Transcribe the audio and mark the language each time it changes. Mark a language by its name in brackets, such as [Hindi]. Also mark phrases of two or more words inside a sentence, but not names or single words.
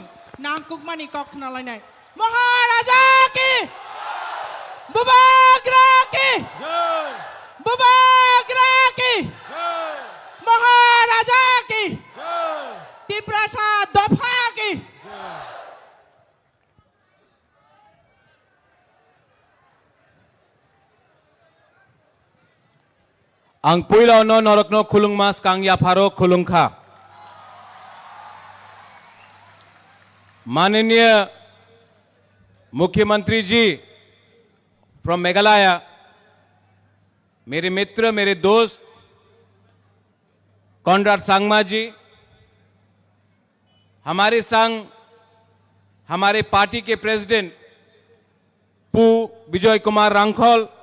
[Kok Borok] Nangkuk mani kok na lainai. [Hindi] महाराजा की, बुबाग्रा की, बुबाग्रा की, महाराजा की, तिप्रासा दोफा की. [Kok Borok] Ang puilo no norokno khulung mas kang ya pharo khulung kha. [Hindi] माननीय मुख्यमंत्री जी फ्रॉम मेघालय, मेरे मित्र, मेरे दोस्त, कॉनराड सांगमा जी, हमारे संग हमारे पार्टी के प्रेसिडेंट पू विजय कुमार रांखोल,